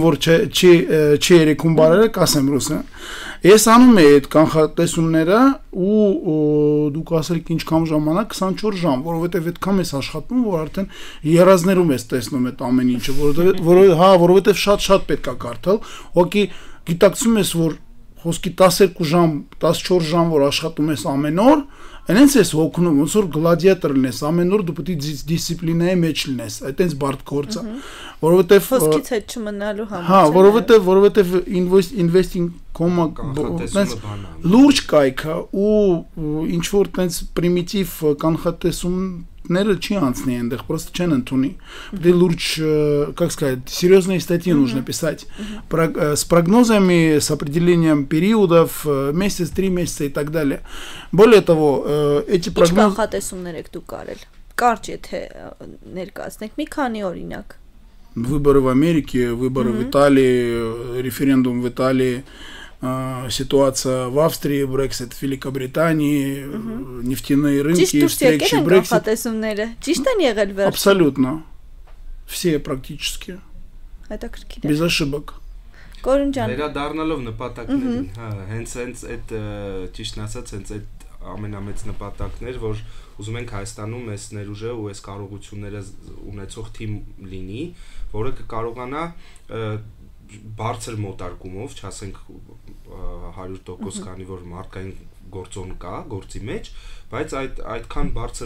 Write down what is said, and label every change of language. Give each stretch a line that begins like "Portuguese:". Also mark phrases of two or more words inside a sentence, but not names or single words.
Armenian: որ չի երիքում բարերը, կասեմ ռուսերեն։ Ես անում եի այդ կանխատեսումները ու դուք ասեք ինչքան ժամանակ 24 ժամ, որովհետև այդքան ես աշխատում, որ արդեն երազներում ես տեսնում այդ ամեն ինչը, որովհետև շատ պետք է կարդալ, ուղղակի գիտակցում ես, որ խոսքի 12 ժամ, 14 ժամ որ աշխատում ես ամեն օր, այնց ես հոգնում, ոնց որ գլադիատոր լինես, ամեն օր դու պետք է դիսցիպլինայի մեջ լինես, այդտենց բարդ գործ է, որովհետև խոսքից հետ չմնալու համար։ Որովհետև investing լուրջ կայք է ու ինչ որ տենց պրիմիտիվ կանխատեսումները չի анցնի այնտեղ, просто չեն ընդունի։ Պետք է լուրջ,
Russian: как сказать, серьезные статьи нужно писать с прогнозами, с определением периодов, месяц, 3 месяца и так далее. Более того, эти прогнозы
Armenian: կանխատեսումներ եք դուք արել։ Կարճ եթե ներկայացնեք մի քանի օրինակ։
Russian: Выборы в Америке, выборы в Италии, референдум в Италии, ситуация в Австрии, Brexit в Великобритании, нефтяные рынки, встречи Brexit. Абсолютно. Все практически. Без ошибок.
Armenian: Վերադառնալով նպատակներին, հենց այդ ճիշտն ասած, հենց այդ ամենամեծ նպատակներ, որ ուզում ենք Հայաստանում այս ներուժը ու այս կարողությունները ունեցող թիմ լինի, որը կկարողանա բարձր մոտարկումով, չասենք 100%, քանի որ մարդկային գործոն կա գործի մեջ, բայց այդքան բարձր